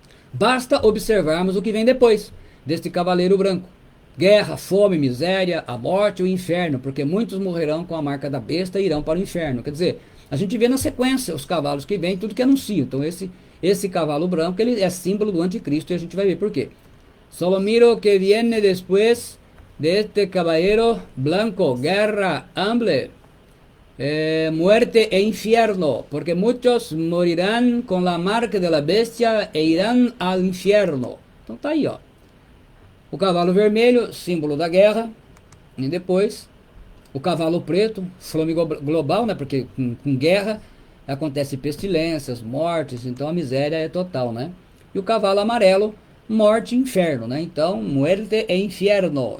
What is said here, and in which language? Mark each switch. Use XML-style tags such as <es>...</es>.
<pt>Basta observarmos o que vem depois deste cavaleiro branco. Guerra, fome, miséria, a morte e o inferno, porque muitos morrerão com a marca da besta e irão para o inferno. Quer dizer, a gente vê na sequência os cavalos que vêm, tudo que anuncia. Então esse cavalo branco, ele é símbolo do anticristo, e a gente vai ver por quê.</pt> <es>Solo miro que viene después de este caballero blanco, guerra, hambre, muerte e infierno, porque muchos morirán con la marca de la bestia e irán al infierno.</es> <pt>Então tá aí, ó. O cavalo vermelho, símbolo da guerra, e depois o cavalo preto, fome global, né? Porque com guerra acontece pestilências, mortes, então a miséria é total, né? E o cavalo amarelo, morte e inferno, né? Então,</pt> <es>muerte e infierno.</es>